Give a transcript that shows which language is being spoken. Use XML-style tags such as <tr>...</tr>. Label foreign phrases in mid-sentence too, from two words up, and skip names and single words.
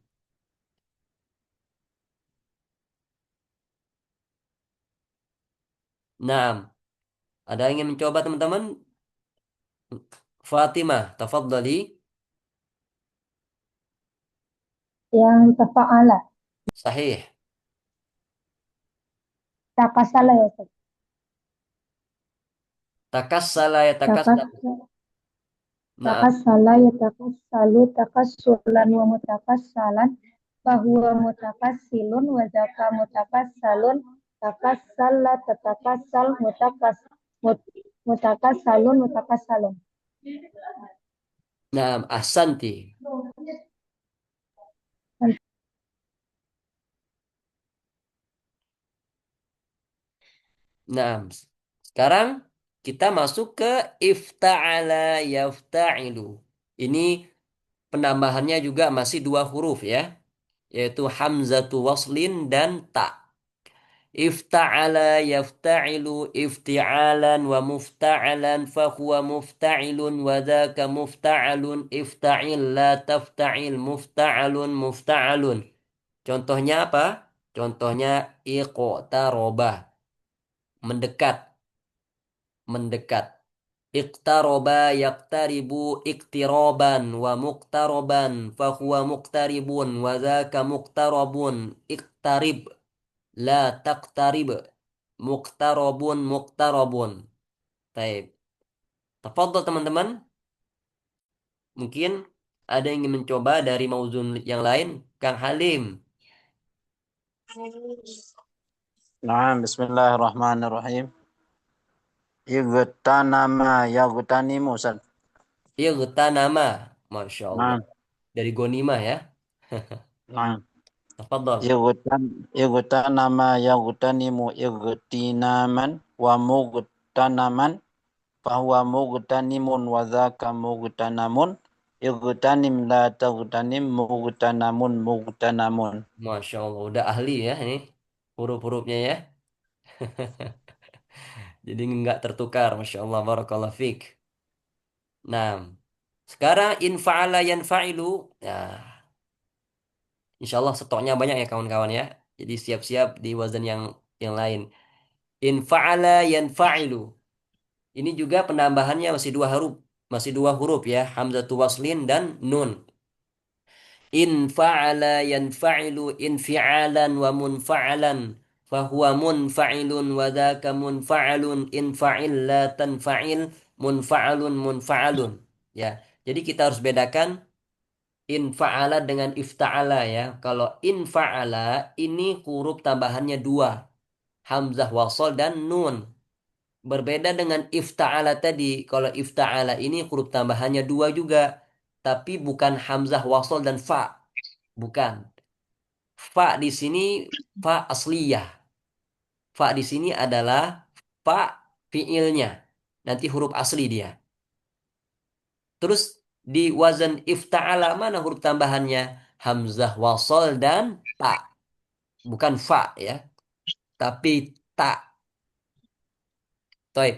<id>Naam, ada yang ingin mencoba teman-teman? Fatimah, tafadhali. Yang tafa'ala. Sahih.</id> <ar>تكاسل يا أستاذ. تكاسل يا Takas Naam. تكاسل يتكاسل تكاسلا ومتكاسلا فهو متكاسل وذاك متكاسل تكاسل تتكاسل متكاسل متكاسل. نعم، أحسنت.</ar> <id>Nah, sekarang kita masuk ke</id> <ar>افتعل يفتعل.</ar> <id>Ini penambahannya juga masih dua huruf ya, yaitu</id> <ar>همزة وصل</ar> <id>dan ta.</id> <ar>افتعل يفتعل افتعالا ومفتعلا فهو مفتعل وذاك مفتعل افتعل لا تفتعل مفتعل مفتعل.</ar> <id>Contohnya apa? Contohnya iqtarobah, mendekat, mendekat.</id> <ar>اقترب يقترب اقترابا ومقتربا فهو مقترب وذاك مقترب اقترب لا تقترب مقترب مقترب. طيب. تفضل</ar> <id>teman-teman. Mungkin ada yang ingin mencoba dari mauzun yang lain. Kang Halim. Nah, bismillahirrahmanirrahim.</id> <ar>اغتنم يغتنم أستاذ. اغتنم. ما شاء الله.</ar> <id>Nah, Dari Gonima ya. nah. Tafadhol.</id> <ar>اغتنم يغتنم اغتناما ومغتنما فهو مغتنم وذاك مغتنم اغتنم لا تغتنم مغتنم مغتنم. ما شاء الله.</ar> <id>Udah ahli ya ini. Huruf-hurufnya ya. Jadi nggak tertukar.</id> <ar>ما شاء الله. بارك الله فيك.</ar> <id>Nah, sekarang</id> <ar>انفعل ينفعل.</ar> <id>Nah,</id> <ar>إن شاء الله</ar> <id>stoknya banyak ya kawan-kawan ya. Jadi siap-siap di wazan yang lain.</id> <ar>انفعل ينفعل.</ar> <id>Ini juga penambahannya masih dua huruf. Masih dua huruf ya.</id> <ar>همزة وصل</ar> <id>dan nun.</id> <ar>انفعل ينفعل انفعالا ومنفعلا. فهو منفعل وذاك منفعل. انفعل لا تنفعل منفعل منفعل.</ar> <id>Ya. Jadi kita harus bedakan infa'ala dengan ifta'ala ya. Kalau infa'ala ini huruf tambahannya dua.</id> <ar>همزة وصل</ar> <id>dan nun. Berbeda dengan ifta'ala tadi. Kalau ifta'ala ini huruf tambahannya dua juga. Tapi bukan</id> <ar>همزة وصل</ar> <id>dan fa. Bukan. Fa di sini</id> <ar>فاء أصلية.</ar> <id>Fa di sini adalah fa fiilnya. Nanti huruf asli dia. Terus di wazan ifta'ala mana huruf tambahannya?</id> <ar>همزة وصل</ar> <id>dan ta. Bukan fa ya. Tapi ta. Taib.</id>